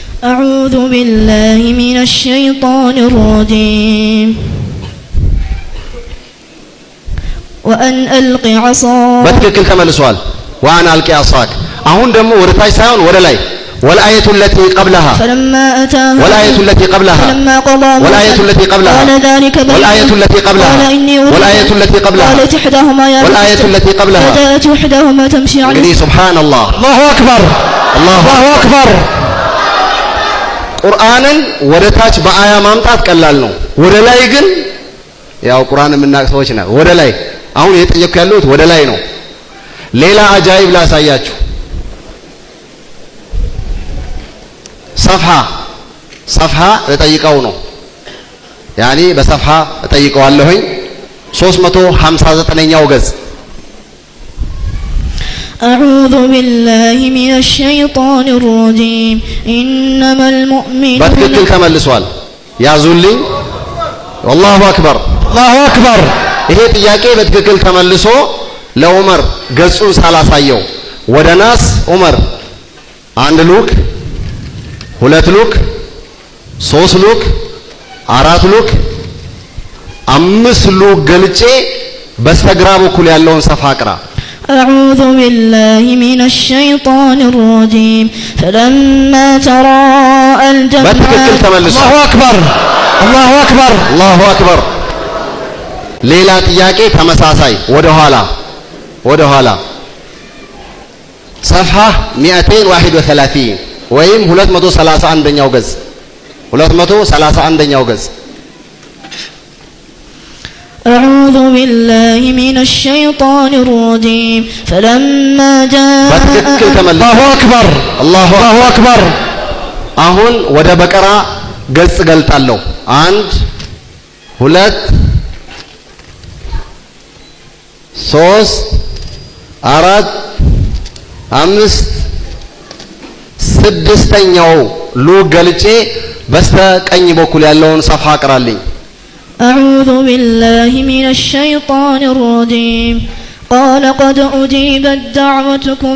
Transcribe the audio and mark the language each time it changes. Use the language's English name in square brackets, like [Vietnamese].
[Arabic] أعوذ بالله من الشيطان الرجيم وأن ألق عصاك [Amharic] በትክክል ተመልሷል። [Arabic] وأن ألق عصاك [Amharic] አሁን ደግሞ ወደ ታች ሳይሆን ወደ ላይ [Arabic] والآية التي قبلها فلما أتاها والآية التي قبلها فلما قضى والآية التي قبلها قال ذلك والآية التي قبلها والآية التي قبلها قالت إحداهما يا والآية التي قبلها فجاءت إحداهما تمشي على سبحان الله. الله أكبر. الله أكبر. [Amharic] ቁርአንን ወደ ታች በአያ ማምጣት ቀላል ነው። ወደ ላይ ግን ያው ቁርአን የምናውቅ ሰዎች ነው። ወደ ላይ አሁን እየጠየቅኩ ያለሁት ወደ ላይ ነው። ሌላ አጃይብ ላሳያችሁ። ሰፍሃ እጠይቀው ነው ያኒ በሰፍሃ እጠይቀዋለሁኝ 359ኛው ገጽ [Arabic] أعوذ بالله من الشيطان الرجيم إنما المؤمنون [Amharic] በትክክል ተመልሷል። ያዙልኝ። [Arabic] والله أكبر. الله أكبر. [Amharic] ይሄ ጥያቄ በትክክል ተመልሶ ለዑመር ገጹን ሳላሳየው ወደ ናስ ዑመር 1 ሉክ 2 ሉክ 3 ሉክ 4 ሉክ 5 ሉክ ገልጬ በስተግራ በኩል ያለውን ሰፋ አቅራ [Arabic] أعوذ بالله من الشيطان الرجيم فلما تراءى الجمعان الله أكبر. الله أكبر. الله أكبر. [Amharic] ሌላ ጥያቄ ተመሳሳይ ወደ ኋላ ሰፍሃ 231 ወይም 231ኛው ገጽ 231ኛው ገጽ [Arabic] أعوذ بالله من الشيطان الرجيم فلما جاء الله أكبر. الله أكبر. [Amharic] አሁን ወደ በቀራ ገጽ ገልጣለሁ 1 2 3 4 5 6ኛው ሉክ ገልጬ በስተቀኝ በኩል ያለውን ሰፋ አቅራልኝ [Arabic] أعوذ بالله من الشيطان الرجيم قال قد أجيبت دعوتكم